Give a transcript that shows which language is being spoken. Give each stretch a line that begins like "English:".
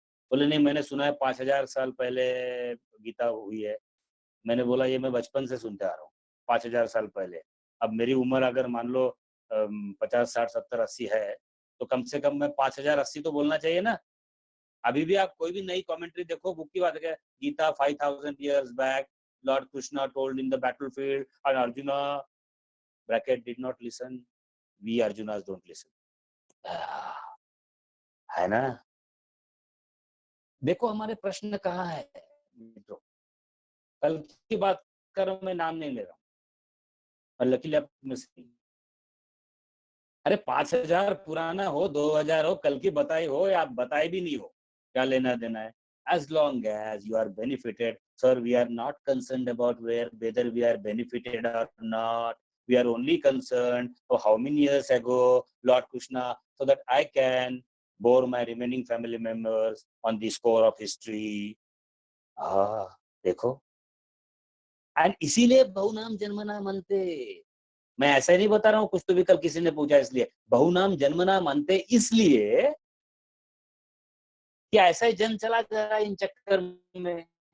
Hindi: बोले नहीं, मैंने सुना है 5000 साल पहले गीता हुई है। मैंने बोला ये मैं बचपन से सुनते आ रहा हूँ, 5000 साल पहले। अब मेरी उम्र अगर मान लो 50, 60, 70, 80 है, तो कम से कम मैं 5080 तो बोलना चाहिए ना। अभी भी आप कोई भी नई कमेंट्री देखो, बुक की बात है,
English: Gita 5000 years back, Lord Krishna told in the battlefield and Arjuna bracket did not listen, we Arjunas don't listen।
Hindi: है ना? देखो हमारे प्रश्न कहाँ है मित्रों। कल की बात कर रहा हूं, मैं नाम नहीं ले रहा हूँ, और लकीली आप में से, अरे 5000 पुराना हो, 2000 हो, कल की बताई हो या आप बताए भी नहीं हो, क्या लेना देना है?
English: As long as you are benefited, sir, we are not concerned about whether we are benefited or not. We are only concerned for how many years ago Lord Krishna, so that I can bore my remaining family members on the score of history.
Hindi: देखो, and इसीलिए बहुनाम जन्मनाम अंते। मैं ऐसा ही नहीं बता रहा हूँ, कुछ तो भी कल किसी ने पूछा इसलिए। बहुनाम जन्मनाम अंते इसलिए कि ऐसा ही जन्म चला जा रहा है इन चक्कर में।